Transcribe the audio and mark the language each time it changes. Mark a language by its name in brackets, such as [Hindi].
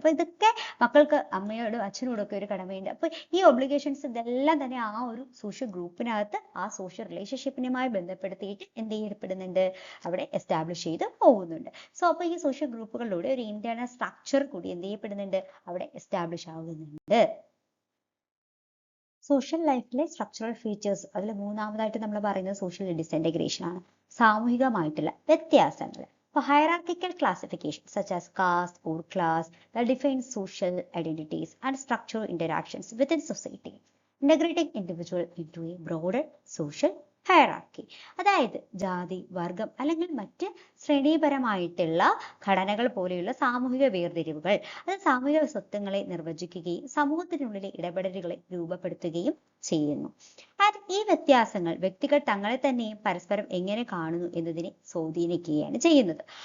[Malayalam] അപ്പൊ ഇതൊക്കെ മക്കൾക്ക് അമ്മയോടും അച്ഛനോടും ഒക്കെ ഒരു കടമയുണ്ട്. അപ്പൊ ഈ ഒബ്ലിഗേഷൻസ് ഇതെല്ലാം തന്നെ ആ ഒരു സോഷ്യൽ ഗ്രൂപ്പിനകത്ത് ആ സോഷ്യൽ റിലേഷൻഷിപ്പിനുമായി ബന്ധപ്പെടുത്തിയിട്ട് എന്ത് ചെയ്യപ്പെടുന്നുണ്ട്, അവിടെ എസ്റ്റാബ്ലിഷ് ചെയ്ത് പോകുന്നുണ്ട്. സോ അപ്പൊ ഈ സോഷ്യൽ ഗ്രൂപ്പുകളിലൂടെ ഒരു ഇന്റേണൽ സ്ട്രക്ചർ കൂടി എന്ത് ചെയ്യപ്പെടുന്നുണ്ട്, അവിടെ എസ്റ്റാബ്ലിഷ് ആകുന്നുണ്ട്. സോഷ്യൽ ലൈഫിലെ സ്ട്രക്ചറൽ ഫീച്ചേഴ്സ്, അതിൽ മൂന്നാമതായിട്ട് നമ്മൾ പറയുന്നത് സോഷ്യൽ ഡിസഇന്റഗ്രേഷൻ ആണ്, സാമൂഹികമായിട്ടുള്ള വ്യത്യാസങ്ങൾ. [English] For hierarchical classification such as caste or class that defines social identities and structural interactions within society, integrating individual into a broader social hierarchy. [Malayalam] അതായത് ജാതി, വർഗം അല്ലെങ്കിൽ മറ്റ് ശ്രേണീപരമായിട്ടുള്ള ഘടനകൾ പോലെയുള്ള സാമൂഹിക വേർതിരിവുകൾ അത് സാമൂഹിക സ്വത്വങ്ങളെ നിർവചിക്കുകയും സമൂഹത്തിനുള്ളിലെ ഇടപെടലുകളെ രൂപപ്പെടുത്തുകയും ചെയ്യുന്നു. ഈ വ്യത്യാസങ്ങൾ വ്യക്തികൾ തങ്ങളെ തന്നെയും പരസ്പരം എങ്ങനെ കാണുന്നു എന്നതിനെ സ്വാധീനിക്കുകയാണ് ചെയ്യുന്നത്.